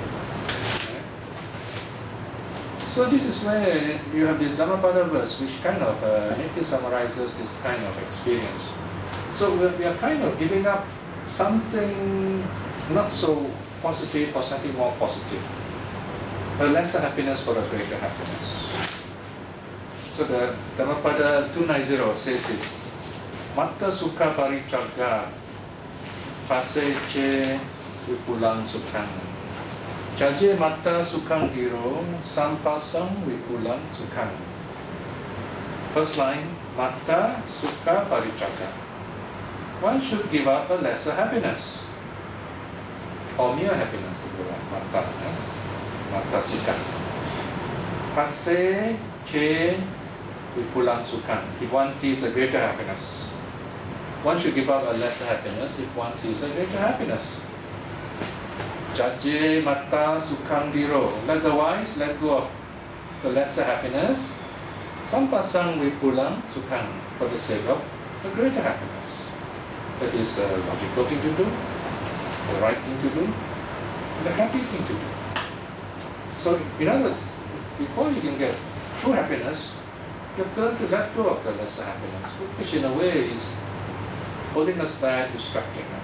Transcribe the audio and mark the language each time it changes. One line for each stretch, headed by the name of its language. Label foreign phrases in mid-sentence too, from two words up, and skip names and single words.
English: So this is where you have this Dhammapada verse which kind of neatly summarizes this kind of experience. So we are kind of giving up something not so positive for something more positive. A lesser happiness for a greater happiness. So the Dhammapada 290 says this:
Pali: Matta sukha paricaga paseche vipulang sukhang. Jaje matta sukhang hiro sampasang vipulang sukhang.
English: First line,
Pali: matta sukha paricaga.
English: One should give up a lesser happiness, or mere happiness, if you like,
Pali: matta, matta sukha. Pase che vipulang sukhang.
English: If one sees a greater happiness, one should give up a lesser happiness if one sees a greater happiness.
Pali: Jaje matta sukhang diro.
English: Let the wise let go of the lesser happiness.
Pali: Sampasang vipulang sukhang,
English: for the sake of a greater happiness. That is a logical thing to do, the right thing to do, and the happy thing to do. So, in other words, before you can get true happiness, you have to learn to let go of the lesser happiness, which in a way is holding us back, distracting us.